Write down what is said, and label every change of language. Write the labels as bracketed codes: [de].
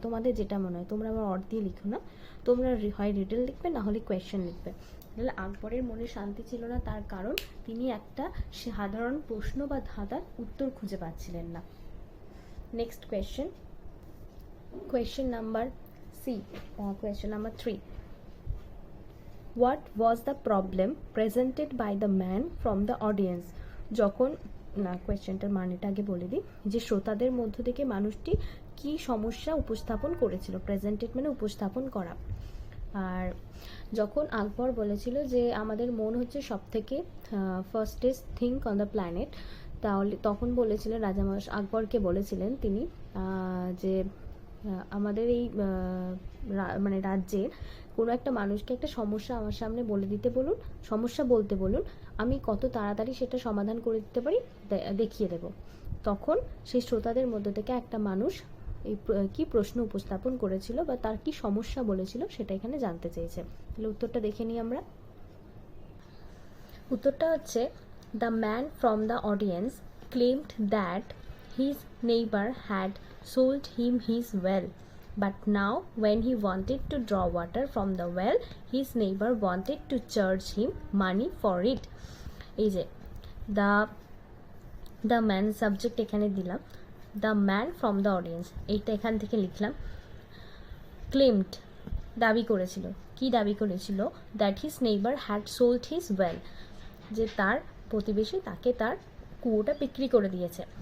[bn] তোমাদের যেটা মনে হয় তোমরা আবার অর দিয়ে লিখো না, তোমরা হয় রিডেল লিখবে না হলে কোয়েশ্চেন লিখবে। তাহলে আকবরের মনে শান্তি ছিল না তার কারণ তিনি একটা সাধারণ প্রশ্ন বা ধাঁধার উত্তর খুঁজে পাচ্ছিলেন না। [en] Next question, question number C, question number 3. What was the problem presented by the man from the audience? [bn] যখন না, কোয়েশ্চেনটার মানেটা আগে বলে দিই, যে শ্রোতাদের মধ্য থেকে মানুষটি কি সমস্যা উপস্থাপন করেছিল। প্রেজেন্টেড মানে উপস্থাপন করা। আর যখন আকবর বলেছিল যে আমাদের মন হচ্ছে সব থেকে [en] fastest thing on the planet, [bn] তাহলে তখন বলেছিলেন রাজামশাই আকবরকে বলেছিলেন তিনি যে আমাদের এই মানে রাজ্যের কোনো একটা মানুষকে একটা সমস্যা আমার সামনে বলে দিতে বলুন, সমস্যা বলতে বলুন, আমি কত তাড়াতাড়ি সেটা সমাধান করে দিতে পারি দেখিয়ে দেব। তখন সেই শ্রোতাদের মধ্যে থেকে একটা মানুষ এই কি প্রশ্ন উপস্থাপন করেছিল বা তার কি সমস্যা বলেছিল সেটা এখানে জানতে চেয়েছে। তাহলে উত্তরটা দেখে নিই আমরা। উত্তরটা হচ্ছে [en] The man from the audience claimed that his neighbor had sold him his well, but now when he wanted to draw water from the well, his neighbor wanted to charge him money for it. [bn] এই যে the man subject এখানে দিলাম, [en] the man from the audience [bn] এইটা এখান থেকে লিখলাম। Claimed দাবি করেছিল, কি দাবি করেছিল? [en] that his neighbour had sold his well, [bn] যে তার প্রতিবেশী তাকে তার কুয়োটা বিক্রি করে দিয়েছে।